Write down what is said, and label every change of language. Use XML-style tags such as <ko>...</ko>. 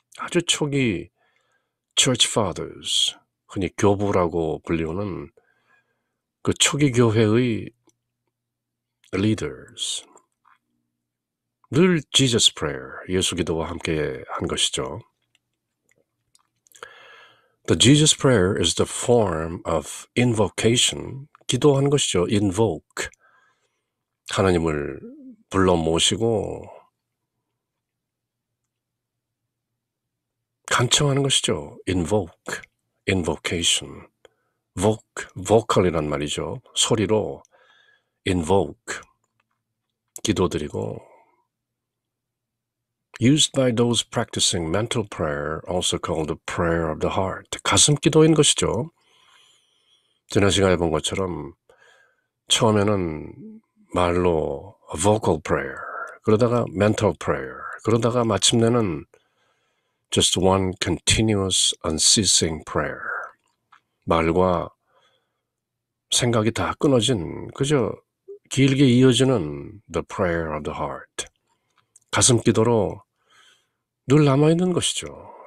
<ko>아주 초기 Church Fathers, 흔히 교부라고 불리우는 그 초기 교회의 leaders, 늘 Jesus prayer, 예수 기도와 함께 한 것이죠.</ko> <en>The Jesus prayer is the form of invocation,</en> <ko>기도하는 것이죠. invoke, 하나님을 불러 모시고 간청하는 것이죠. invoke, invocation, vocal이란 말이죠. 소리로</ko> <en>invoke,</en> <ko>기도드리고</ko> <en>used by those practicing mental prayer, also called the prayer of the heart,</en> <ko>가슴 기도인 것이죠. 지난 시간에 본 것처럼 처음에는 말로 vocal prayer, 그러다가 mental prayer, 그러다가 마침내는</ko> <en>just one continuous unceasing prayer,</en> <ko>말과 생각이 다 끊어진 그저 길게 이어지는</ko> <en>the prayer of the heart,</en> <ko>가슴 기도로 늘 남아있는 것이죠.</ko>